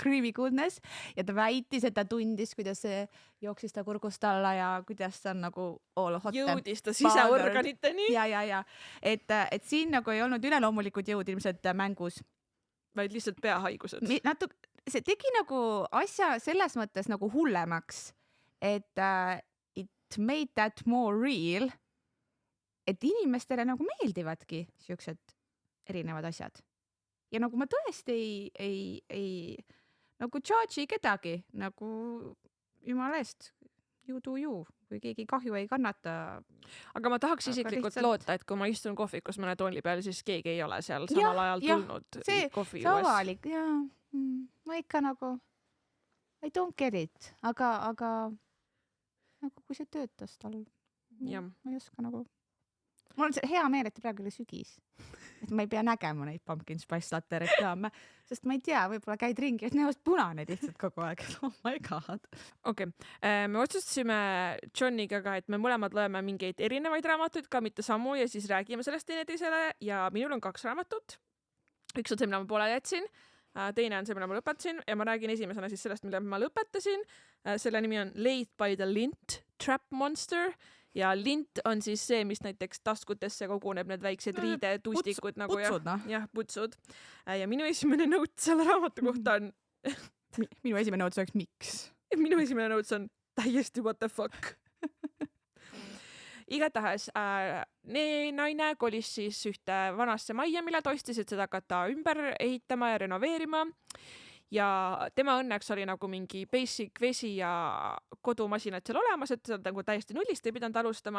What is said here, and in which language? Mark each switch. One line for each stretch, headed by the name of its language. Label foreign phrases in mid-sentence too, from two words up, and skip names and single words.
Estonian: ja ta väitis, et ta tundis, kuidas see jooksis ta kurgust alla ja kuidas ta on nagu
English: all hot.
Estonian: Jõudis ta siseorganiteni. Ja. Et siin nagu ei olnud üleloomulikud jõud ilmselt mängus. Vaid lihtsalt peahaigused. See tegi nagu asja selles mõttes nagu hullemaks, et
English: it made that more real,
Estonian: et inimestele nagu meeldivadki siuksed erinevad asjad. Ja nagu ma tõesti ei nagu charge'i kedagi, nagu jumala eest,
English: you do you,
Estonian: kui keegi kahju ei kannata. Aga ma tahaks isiklikult loota, et kui ma istun kohvikus mõne tooli peal, siis keegi ei ole seal samal ajal tulnud kohvi juures. See avalik, ma ikka nagu
English: I don't get it,
Estonian: aga nagu kui see töötas tal, ma ei oska nagu. Mul on hea meel, et praegu oli sügis. Et ma ei pea nägema neid Pumpkin Spice Latte reklaame, sest ma ei tea, võib-olla käid ringi, et näost punane lihtsalt kogu aeg.
English: Oh my god.
Estonian: Okay. Me otsustasime Johniga ka, et me mõlemad loeme mingeid erinevaid raamatuid, ka mitte samu ja siis räägime sellest teineteisele ja minul on 2 raamatut. Üks on see, mida ma poole jätsin, teine on see, mida ma lõpetasin ja ma räägin esimesena siis sellest, mille ma lõpetasin. Selle nimi on Late by the Lint Trap Monster. Ja lint on siis see, mis näiteks taskutesse koguneb, need väiksed riidetustikud nagu putsud. Ja minu esimene noot selle raamatu kohta on minu esimene noot oleks miks? Minu esimene noot on täiesti
English: what the fuck.
Estonian: Igatahes naine kolis siis ühte vanasse majja, mille ta ostis, et seda hakata ümber ehitama ja renoveerima. Ja tema õnneks oli nagu mingi basic vesi ja kodumasinad seal olemas, et ta nagu täiesti nullist ei pidanud alustama.